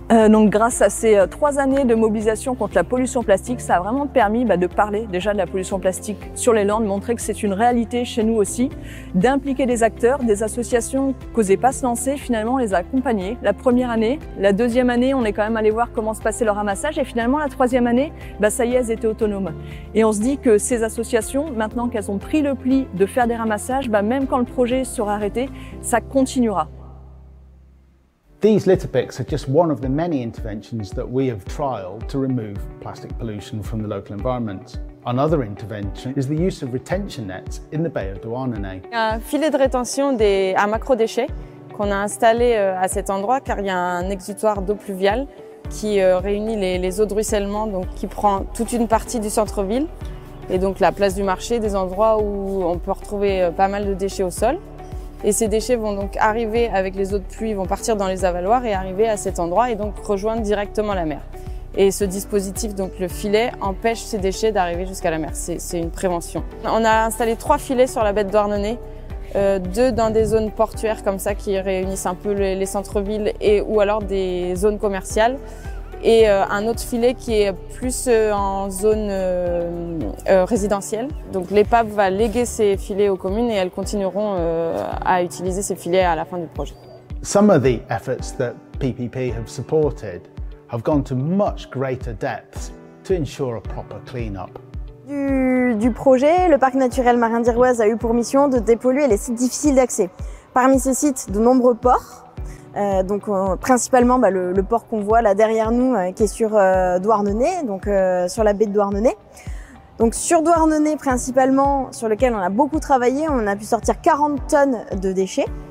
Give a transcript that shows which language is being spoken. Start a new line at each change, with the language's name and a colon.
French: Donc grâce à ces 3 années de mobilisation contre la pollution plastique, ça a vraiment permis de parler déjà de la pollution plastique sur l'Elorne, montrer que c'est une réalité chez nous aussi, d'impliquer des acteurs, des associations qui n'osaient pas se lancer, finalement on les a accompagnés. La première année, la deuxième année, on est quand même allé voir comment se passait leur ramassage et finalement la troisième année, ça y est, elles étaient autonomes. Et on se dit que ces associations, maintenant qu'elles ont pris le pli de faire des ramassages, même quand le projet sera arrêté, ça continuera.
English: These litter picks are just one of the many interventions that we have trialled to remove plastic pollution from the local environment. Another intervention is the use of retention nets in the Bay of Douarnenez.
French: Un filet de rétention à macro-déchets qu'on a installé à cet endroit car il y a un exutoire d'eau pluviale qui réunit les eaux de ruissellement, donc qui prend toute une partie du centre-ville. Et donc la place du marché, des endroits où on peut retrouver pas mal de déchets au sol. Et ces déchets vont donc arriver avec les eaux de pluie, vont partir dans les avaloirs et arriver à cet endroit et donc rejoindre directement la mer. Et ce dispositif, donc le filet, empêche ces déchets d'arriver jusqu'à la mer. C'est une prévention. On a installé 3 filets sur la baie de Douarnenez, 2 dans des zones portuaires comme ça qui réunissent un peu les centres-villes ou alors des zones commerciales. Et un autre filet qui est plus en zone résidentielle. Donc l'EPAB va léguer ces filets aux communes et elles continueront à utiliser ces filets à la fin du projet.
English: Some of the efforts that PPP have supported have gone to much greater depths to ensure a proper clean-up.
French: Du projet, le parc naturel marin d'Iroise a eu pour mission de dépolluer les sites difficiles d'accès. Parmi ces sites, de nombreux ports. Principalement le port qu'on voit là derrière nous qui est sur Douarnenez, donc sur la baie de Douarnenez. Donc sur Douarnenez principalement, sur lequel on a beaucoup travaillé, on a pu sortir 40 tonnes de déchets.